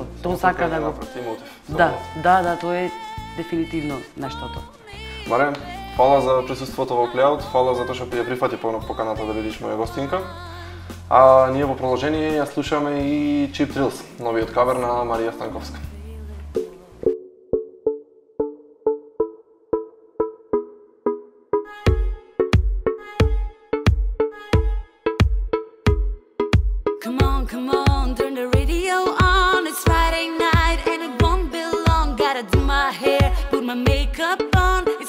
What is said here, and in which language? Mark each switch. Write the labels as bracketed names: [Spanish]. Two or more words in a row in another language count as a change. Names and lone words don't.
[Macedonian] Тоа сака да го Да, тоа е дефинитивно нештото. Марем, фала за присуството во Плеаут, фала за тоа што ја прифати поканата да бидеш моја гостинка. А ние во продолжение ја слушаме и Чип Трилс, новиот кавер на Марија Станковска. [English] Come on, turn the radio on. It's Friday night and it won't be long. Gotta do my hair, put my makeup on.